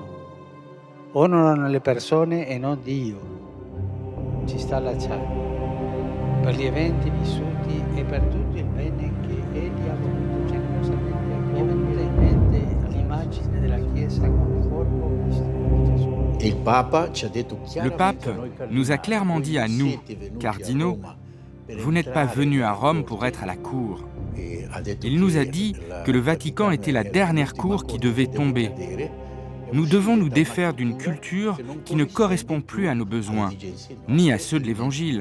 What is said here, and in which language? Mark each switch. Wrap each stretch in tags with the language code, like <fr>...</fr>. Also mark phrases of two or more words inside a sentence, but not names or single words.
<it>Onorano le persone e non Dio. Ci sta allacciando per gli eventi vissuti e per tutto il bene che Egli ha voluto generosamente. Mi è venuta in mente l'immagine della Chiesa come corpo istituito di Gesù.</it> <fr>Le pape nous a clairement dit à nous, cardinaux, vous n'êtes pas venus à Rome pour être à la cour. Il nous a dit que le Vatican était la dernière cour qui devait tomber. Nous devons nous défaire d'une culture qui ne correspond plus à nos besoins, ni à ceux de l'Évangile.</fr>